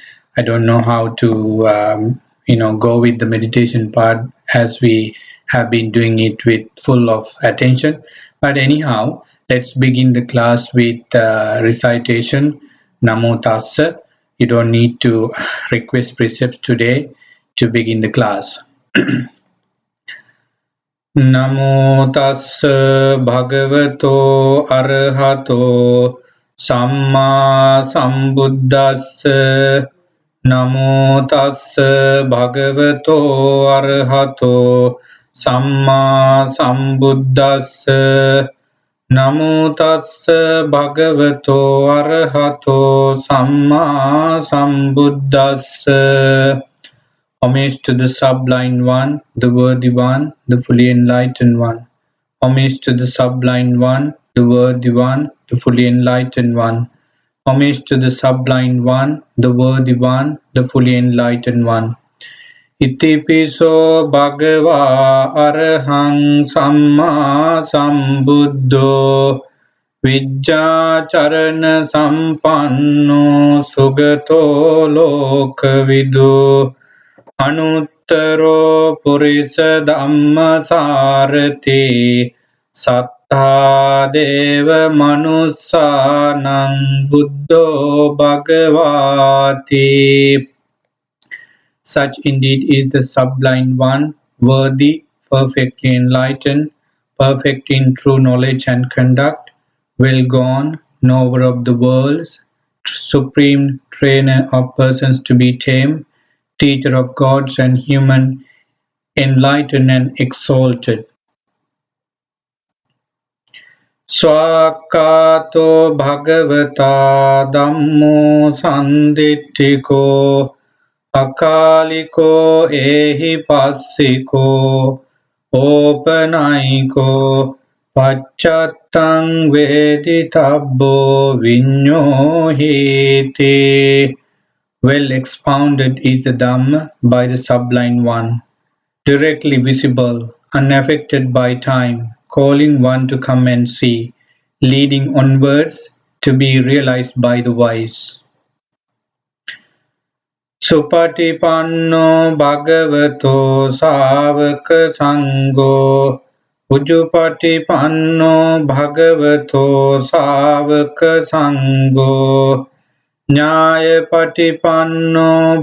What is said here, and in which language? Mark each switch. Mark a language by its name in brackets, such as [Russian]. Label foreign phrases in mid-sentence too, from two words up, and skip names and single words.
[English] I don't know how to, go with the meditation part as we have been doing it with full of attention. But anyhow, let's begin the class with recitation. [Pali] Namo Tassa. [English] You don't need to request precepts today to begin the class. [Pali] නමෝ තස්ස භගවතෝ අරහතෝ සම්මා සම්බුද්දස්ස නමෝ තස්ස භගවතෝ අරහතෝ සම්මා සම්බුද්දස්ස නමෝ තස්ස භගවතෝ අරහතෝ සම්මා සම්බුද්දස්ස. [English] Homage to the Sublime One, the Worthy One, the Fully Enlightened One. Homage to the Sublime One, the Worthy One, the Fully Enlightened One. Homage to the Sublime One, the Worthy One, the Fully Enlightened One. [Pali] Itipiso Bhagava Arahang Samma Sambuddho Vijja Charana Sampanno Sugato Lokavidu අනුත්තරෝ පුරිස ධම්මසාරති සත්තා දේව මනුස්සානං බුද්ධෝ භගවාති. [English] Such indeed is the Sublime One, worthy, perfectly enlightened, perfect in true knowledge and conduct, well gone, knower of the worlds, supreme trainer of persons to be tamed, teacher of gods and human, enlightened and exalted. [Pali] Swakato Bhagavata Dhammo Sanditthiko Akaliko Ehi Passiko Opanayiko Pacchattam Veditabbo Vinyohiti. [English] Well expounded is the Dhamma by the Sublime One, directly visible, unaffected by time, calling one to come and see, leading onwards to be realized by the wise. [Pali] Supatipanno Bhagavato Savaka Sangho Ujupatipanno Bhagavato Savaka Sangho Nyayapatipanno